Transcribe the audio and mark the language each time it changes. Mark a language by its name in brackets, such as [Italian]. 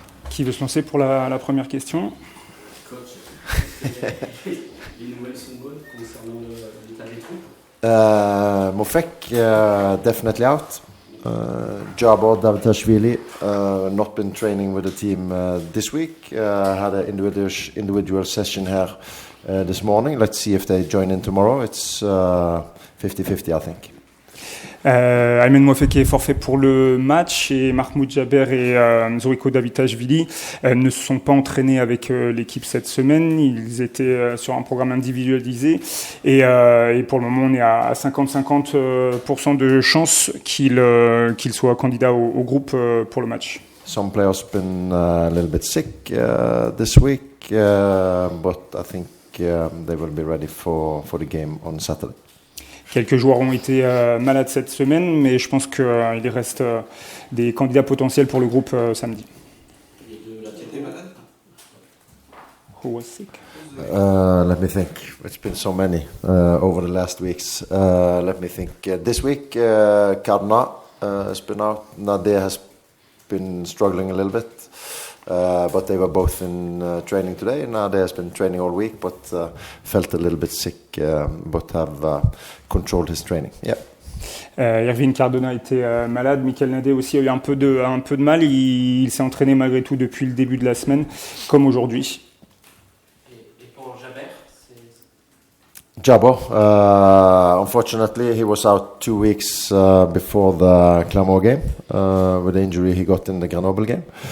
[French] Qui veut se lancer pour la première question? Coach, les nouvelles sont bonnes concernant l'état des troupes? [English] Mofek definitely out. Jabo Davitashvili not been training with the team this week. Had an individual session here this morning. Let's see if they join in tomorrow. It's 50-50, I think. [French] Aymen Mofek est forfait pour le match et Mahmoud Jaber et Zoriko Davitashvili ne se sont pas entraînés avec l'équipe cette semaine. Ils étaient sur un programme individualisé et pour le moment on est à 50-50% de chances qu'ils soient candidats au groupe pour le match. [English] Some players been a little bit sick this week, but I think they will be ready for the game on Saturday. [French] Quelques joueurs ont été malades cette semaine, mais je pense qu'il reste des candidats potentiels pour le groupe samedi. Et de la était malade? [English] Who was sick? Let me think. It's been so many over the last weeks. Let me think. This week, Karna has been out. Nadia has been struggling a little bit. But they were both in training today. Nadia has been training all week, but felt a little bit sick, but have controlled his training. Yeah. [French] Irvine Cardona était malade. Michael Nadé aussi a eu un peu de mal. Il s'est entraîné malgré tout depuis le début de la semaine, comme aujourd'hui. Et pour Jaber, [English] Jabo, unfortunately, he was out 2 weeks before the Clermont game with the injury he got in the Grenoble game.